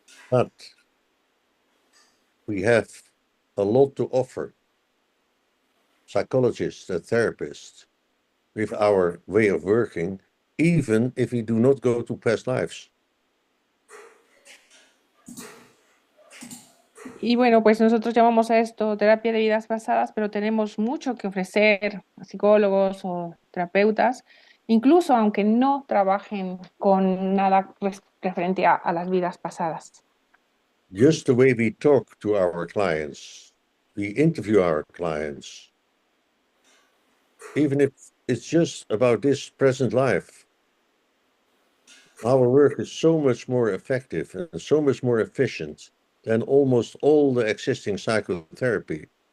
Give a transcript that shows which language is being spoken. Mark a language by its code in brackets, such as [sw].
[en] But we have a lot to offer psychologists and therapists with our way of working, even if we do not go to past lives. [es] Y bueno, pues nosotros llamamos a esto terapia de vidas pasadas, pero tenemos mucho que ofrecer a psicólogos o terapeutas, incluso aunque no trabajen con nada referente a las vidas pasadas. [en] Just the way we talk to our clients, we interview our clients, even if it's just about this present life, our work is so much more effective and so much more efficient than almost all the existing psychotherapy.